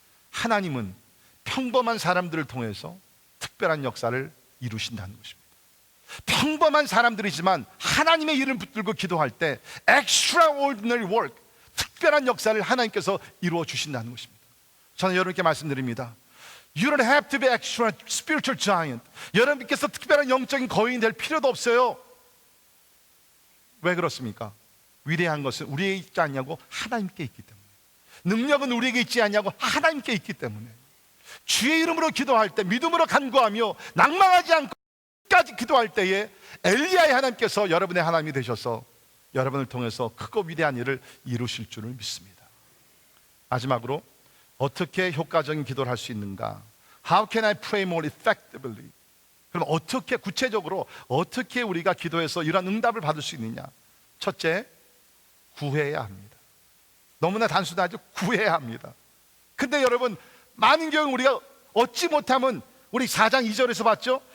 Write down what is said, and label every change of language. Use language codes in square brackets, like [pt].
[ko] 하나님은 평범한 사람들을 통해서 특별한 역사를 이루신다는 것입니다. 평범한 사람들이지만 하나님의 이름을 붙들고 기도할 때 [en] extraordinary work, [ko] 특별한 역사를 하나님께서 이루어 주신다는 것입니다. 저는 여러분께 말씀드립니다. You don't have to be extra spiritual giant. 여러분께서 특별한 영적인 거인이 될 필요도 없어요. 왜 그렇습니까? 위대한 것은 우리에게 있지 않냐고 하나님께 있기 때문에, 능력은 우리에게 있지 않냐고 하나님께 있기 때문에, 주의 이름으로 기도할 때 믿음으로 간구하며 낭망하지 않고 까지 기도할 때에 엘리야의 하나님께서 여러분의 하나님이 되셔서 여러분을 통해서 크고 위대한 일을 이루실 줄을 믿습니다. 마지막으로 어떻게 효과적인 기도를 할 수 있는가? How can I pray more effectively? 그럼 어떻게 구체적으로 어떻게 우리가 기도해서 이런 응답을 받을 수 있느냐? 첫째, 구해야 합니다. 너무나 단순하죠? 구해야 합니다. 근데 여러분, 많은 경우 우리가 얻지 못하면, 우리 4장 2절에서 봤죠?